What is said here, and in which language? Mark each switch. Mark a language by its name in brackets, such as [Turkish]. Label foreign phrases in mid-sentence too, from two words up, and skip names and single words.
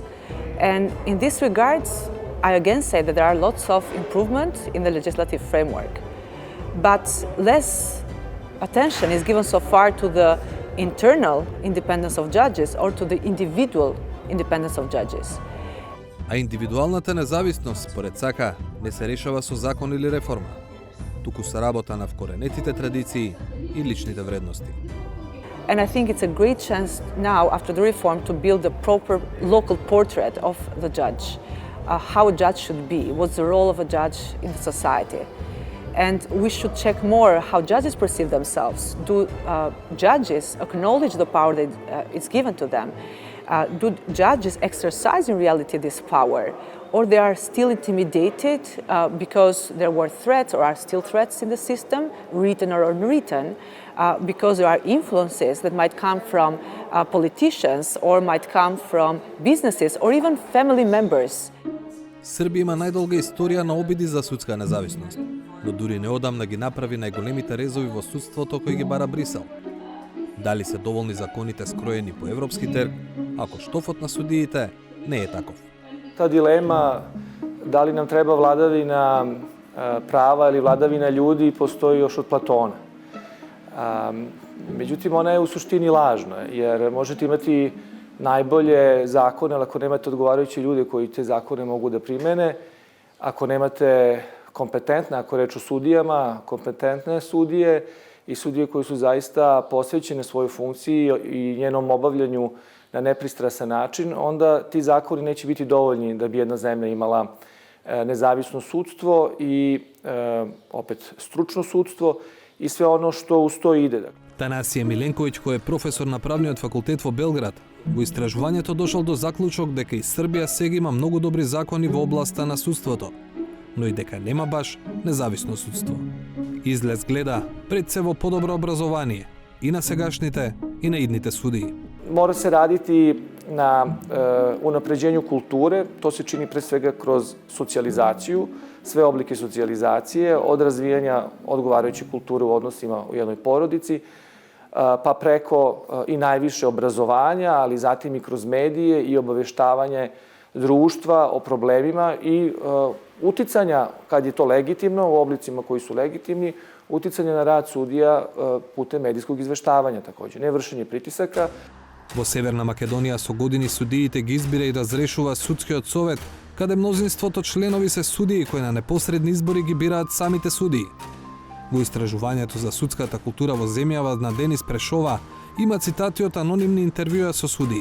[English] And in this regards, I again say that there are lots of improvement in the legislative framework, but less attention is given so far to the internal independence of judges or to the individual independence of judges. [Macedonian] А индивидуалната независност, според Цака, не се решава со закон или реформа, туку се работа на вкоренетите традиции и личните вредности. [English] And I think it's a great chance now, after the reform, to build a proper local portrait of the judge, how a judge should be, what's the role of a judge in the society. And we should check more how judges perceive themselves. Do judges acknowledge the power that is given to them? Do judges exercise in reality this power? Or they are still intimidated because there were threats or are still threats in the system, written or unwritten, because there are influences that might come from politicians or might come from businesses or even family members. [Macedonian] Србија има најдолга историја на обиди за судска независност, но дури неодамна ги направи најголемите резови во судството кои ги бара Брисел. Дали се доволни законите скроени по европски терк, ако штофот на судиите не е таков? [Serbian] Ta dilema da li nam treba vladavina prava ili vladavina ljudi postoji još od Platona. Međutim, ona je u suštini lažna, jer možete imati najbolje zakone, ali ako nemate odgovarajuće ljude koji te zakone mogu da primene, ako nemate kompetentne, ako reč o sudijama, kompetentne sudije i sudije koji su zaista posvećene svojoj funkciji i njenom obavljanju na nepristrasan način, onda ti zakoni neće biti dovoljni da bi jedna zemlja imala nezavisno sudstvo i opet stručno sudstvo i sve ono što uz to ide. [Macedonian] Танасија Миленковиќ, кој е професор на правниот факултет во Белград, во истражувањето дошол до заклучок дека и Србија сега има многу добри закони во областа на судството, но и дека нема баш независно судство. Излез гледа пред се во подобро образование и на сегашните и на идните судии. [Serbian] Mora se raditi na unapređenju kulture, to se čini pre svega kroz socijalizaciju, sve oblike socijalizacije, od razvijanja odgovarajuće kulture u odnosima u jednoj porodici, pa preko i najviše obrazovanja, ali zatim i kroz medije i obaveštavanje društva o problemima i uticanja, kad je to legitimno, u oblicima koji su legitimni, uticanje na rad sudija putem medijskog izveštavanja takođe, ne vršenje pritisaka. [Macedonian] Во Северна Македонија со години судиите ги избира и разрешува судскиот совет, каде мнозинството членови се судии кои на непосредни избори ги бираат самите судии. Во истражувањето за судската култура во земјава на Денис Прешова има цитати од анонимни интервјуа со судии.